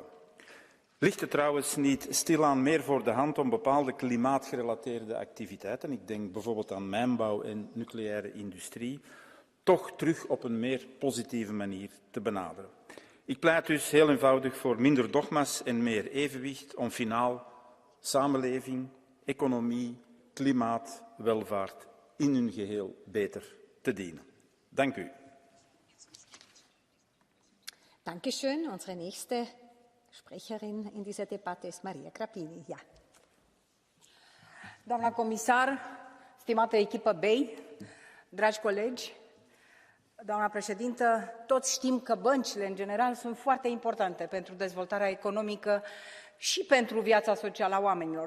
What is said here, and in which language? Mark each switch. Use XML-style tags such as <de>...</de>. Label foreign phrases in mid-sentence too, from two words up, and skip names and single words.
<nl>Ligt het trouwens niet stilaan meer voor de hand om bepaalde klimaatgerelateerde activiteiten, ik denk bijvoorbeeld aan mijnbouw en nucleaire industrie, toch terug op een meer positieve manier te benaderen. Ik pleit dus heel eenvoudig voor minder dogma's en meer evenwicht om finaal samenleving, economie, klimaat, welvaart in hun geheel beter te dienen. Dank u.</nl> <de>Dankeschön. Unsere nächste Sprecherin in dieser Debatte ist Maria Grapini. Ja.</de> <ro>Doamna comisar, stimată echipă BEI, dragi colegi, doamna președintă, toți știm că băncile, în general, sunt foarte importante pentru dezvoltarea economică și pentru viața socială a oamenilor.</ro>